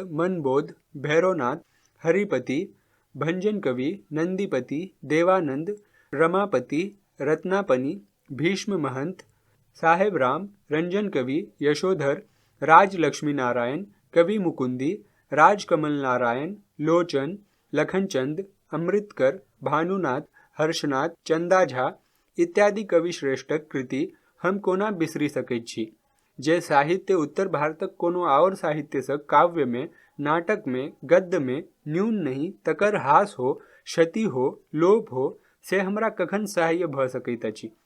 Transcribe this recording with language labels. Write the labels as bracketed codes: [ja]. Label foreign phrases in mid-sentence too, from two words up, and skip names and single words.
[mai] मनबोध, भैरवनाथ, हरिपति, भंजन कवि, नंदीपति, देवानंद, रमापति, रत्नापनि, भीष्म महंत, साहेब राम, रंजन कवि, यशोधर, राज लक्ष्मी नारायण, कवि मुकुंदी, राजकमल नारायण, लोचन, लखनचंद, अमृतकर, भानुनाथ, हर्षनाथ, चंदा झा इत्यादि कवि श्रेष्ठक कृति हम कोना बिसरि सकैत छी। जे साहित्य उत्तर भारतक कोनो आओर साहित्य सँ काव्य में, नाटक में, गद्य में न्यून नहीं, तकर हास हो, क्षति हो, लोप हो, से हमरा कखन सहाय्य भऽ सकैत अछि।